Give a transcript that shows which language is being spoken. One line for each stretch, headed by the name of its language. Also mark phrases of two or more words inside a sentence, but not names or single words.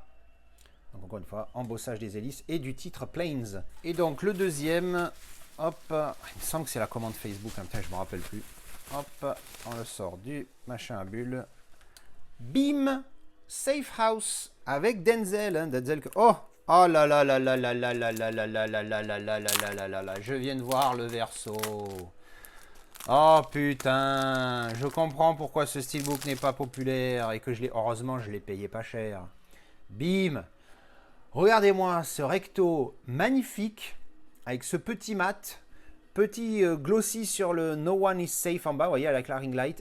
French: Donc encore une fois, embossage des hélices et du titre Planes. Et donc le deuxième, hop, il me semble que c'est la commande Facebook, hein, putain, je ne me rappelle plus. Hop, on le sort du machin à bulles. Bim, Safe House avec Denzel, hein, Denzel. Oh! Oh là là là là là là là là là là là là là là là là là là, je viens de voir le verso. Oh putain, je comprends pourquoi ce steelbook n'est pas populaire et que heureusement je l'ai payé pas cher. Bim. Regardez-moi ce recto magnifique avec ce petit mat, petit glossy sur le No One is Safe en bas, vous voyez, avec la
English: ring light.